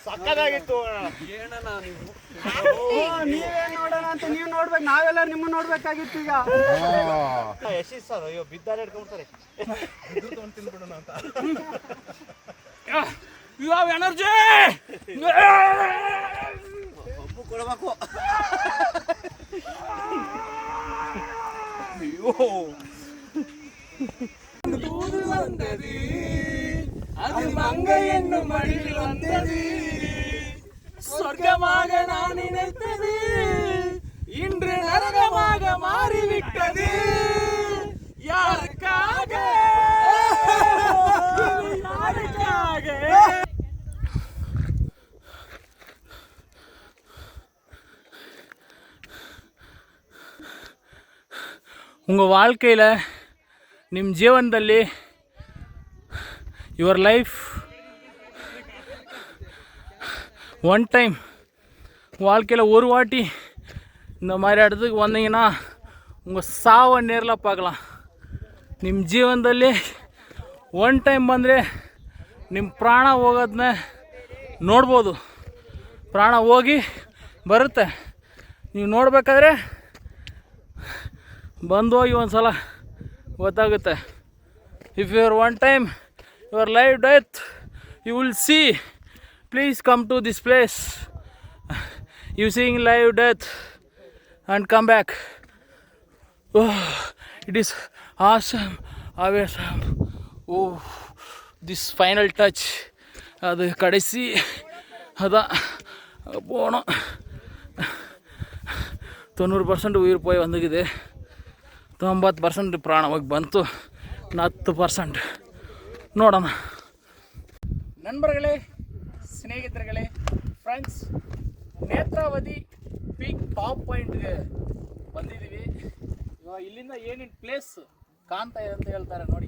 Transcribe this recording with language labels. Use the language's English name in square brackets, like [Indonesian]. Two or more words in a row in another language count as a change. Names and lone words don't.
[Kannada] ನೀವೇ ನೋಡೋಣ ಅಂತ ನೀವು ನೋಡ್ಬೇಕು, ನಾವೆಲ್ಲ ನಿಮ್ಮನ್ನ ನೋಡ್ಬೇಕಾಗಿತ್ತು ಈಗ. ಯಶೀಶ್ ಸರ್ ಅಯ್ಯೋ ಬಿದ್ದಾರೆ ಹಿಡ್ಕೊಂಡ್ಬಿಡ್ತಾರೆ. [English] You have energy. [Kannada] ಒಬ್ಬ ಕೊಡ್ಬೇಕು. [Tamil] அது மங்கையென்னு மடியில் வந்தது, சொர்க்கமாக நான் நினைத்தது இன்று நரகமாக மாறிவிட்டது. யாருக்காக? யாருக்காக? உங்கள் வாழ்க்கையில் [Kannada] ನಿಮ್ಮ ಜೀವನದಲ್ಲಿ [English] your life one time [Tamil] வாழ்க்கையில் ஒரு வாட்டி இந்த மாதிரி இடத்துக்கு வந்தீங்கன்னா உங்கள் சாவை நேரில் பார்க்கலாம். [Kannada] ನಿಮ್ಮ ಜೀವನದಲ್ಲಿ [English] one time [Kannada] ಬಂದರೆ ನಿಮ್ಮ ಪ್ರಾಣ ಹೋಗೋದನ್ನ ನೋಡ್ಬೋದು. ಪ್ರಾಣ ಹೋಗಿ ಬರುತ್ತೆ. ನೀವು ನೋಡಬೇಕಾದ್ರೆ ಬಂದೋಗಿ ಒಂದು ಸಲ ಗೊತ್ತಾಗುತ್ತೆ. [English] If your one time your live death you will see. Please come to this place. You seeing live death and come back. It is awesome, ಆವೇಸಮ್. Oh this final touch. [Tamil] அது கடைசி அதான் போனோம். 90% உயிர் போய் வந்துக்குது. [Kannada] 90% ಪ್ರಾಣ ಹೋಗಿ ಬಂತು. 10% ನೋಡೋಣ. ನண்பர்களே, ಸ್ನೇಹಿತರುಗಳೇ, ಫ್ರೆಂಡ್ಸ್, ನೇತ್ರಾವತಿ [English] peak top pointಗೆ [Kannada] ಬಂದಿದ್ದೀವಿ. ಇವಾಗ ಇಲ್ಲಿಂದ ಏನೇನು ಪ್ಲೇಸ್ ಕಾಣ್ತಾ ಇದೆ ಅಂತ ಹೇಳ್ತಾರೆ ನೋಡಿ.